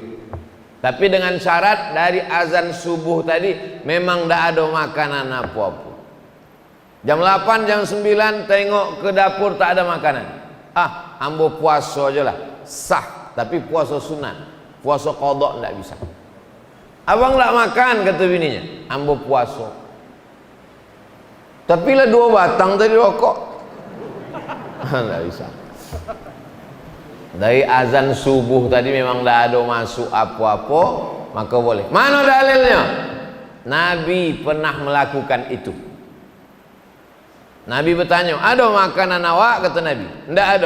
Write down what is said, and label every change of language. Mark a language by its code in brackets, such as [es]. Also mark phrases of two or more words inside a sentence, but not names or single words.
[id] Tapi dengan syarat dari azan subuh tadi memang ndak ada makanan apa-apa. Jam 8, jam 9 tengok ke dapur tak ada makanan. Ambo puasa aja lah, sah. Tapi puasa sunat, puasa qadha ndak bisa. Abang ndak makan, kata bininya, ambo puasa. Tapi lah 2 batang tadi rokok. Nggak bisa. Dari azan subuh tadi memang dah ada masuk apa-apa, maka boleh. Mana dalilnya? Nabi pernah melakukan itu. Nabi bertanya, ada makanan awak? Kata Nabi, tidak ada.